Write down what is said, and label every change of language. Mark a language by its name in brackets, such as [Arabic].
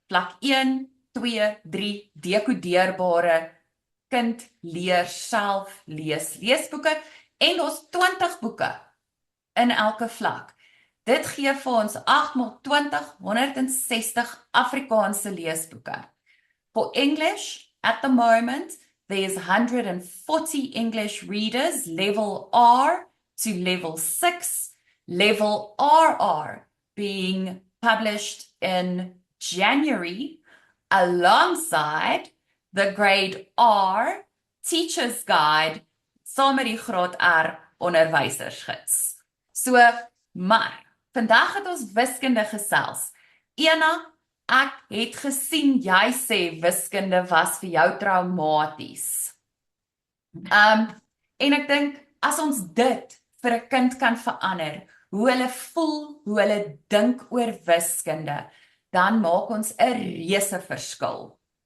[Afrikaans] Vlak 1, 2, 3 dekodeerbare kind leer self leesboeke en daar's 20 boeke in elke vlak. Dit gee vir ons 8 x 20, 160 Afrikaanse leesboeke. [English] For English, at the moment, there's 140 English readers, level R to level 6, level RR being published in January alongside the grade R teacher's guide [Afrikaans] saam met die graad R onderwysersgids. So, maar vandag het ons wiskunde gesels. Ena, ek het gesien jy sê wiskunde was vir jou traumaties. En ek dink as ons dit vir 'n kind kan verander, hoe hulle voel, hoe hulle dink oor wiskunde, dan maak ons 'n reuse verskil.